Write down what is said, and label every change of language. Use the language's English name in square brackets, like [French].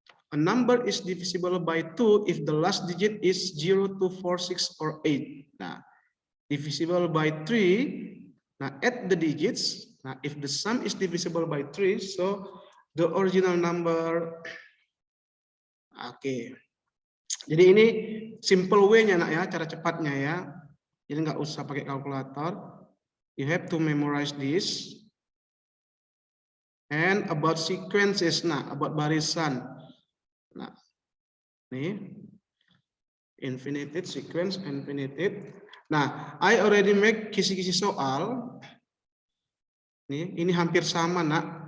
[English] A number is divisible by 2 if the last digit is 0, 2, 4, 6, or 8. Nah, divisible by 3, nah add the digits. Nah, if the sum is divisible by 3, so the original number. [Indonesian] Oke. Jadi ini simple way-nya nak ya, cara cepatnya ya. Jadi nggak usah pakai kalkulator. [English] You have to memorize this. And about sequences, nah about barisan. Nah, nih infinitive sequence, infinitive. [Indonesian] Nah, [English] I already make [Indonesian] kisi-kisi soal. Nih, ini hampir sama nak.